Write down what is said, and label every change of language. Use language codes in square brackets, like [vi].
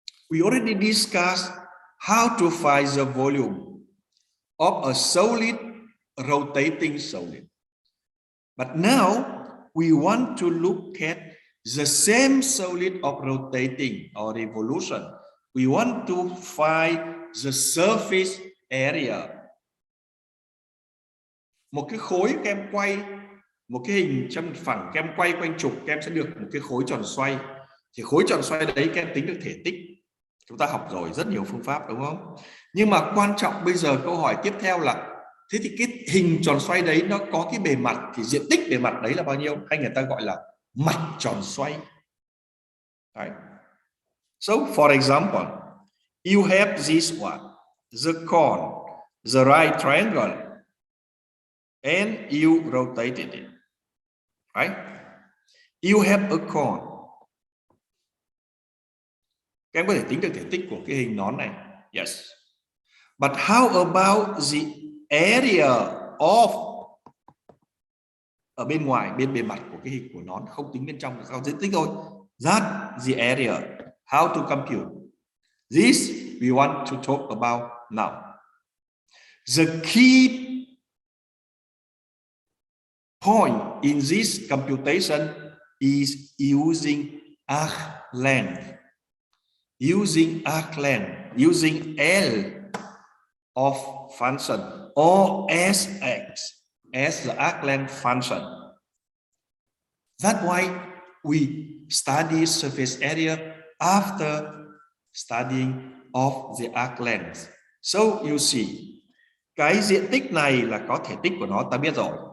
[en] We already discussed how to find the volume of a solid rotating solid. But now we want to look at the same solid of rotating or revolution. We want to find the surface area. [vi] Một cái khối các em quay, một cái hình trong phẳng các em quay quanh trục, các em sẽ được một cái khối tròn xoay. Thì khối tròn xoay đấy các em tính được thể tích. Chúng ta học rồi rất nhiều phương pháp, đúng không? Nhưng mà quan trọng bây giờ câu hỏi tiếp theo là thế thì cái hình tròn xoay đấy nó có cái bề mặt, thì diện tích bề mặt đấy là bao nhiêu? Hay người ta gọi là mặt tròn xoay. [en] Right. So for example, you have this one, the cone, the right triangle, and you rotated it. Right? You have a cone. [vi] Các em có thể tính được thể tích của cái hình nón này. [en] Yes. But how about the area of, [vi] ở bên ngoài, bên bề mặt của cái hình của nón, không tính bên trong, sao diện tích thôi. [en] That the area. How to compute? This we want to talk about now. The key point in this computation is using arc length. Using arc length, using L of function or Sx as the arc length function. That's why we study surface area after studying of the arc length. So you see, [vi] cái diện tích này là có thể tích của nó, ta biết rồi.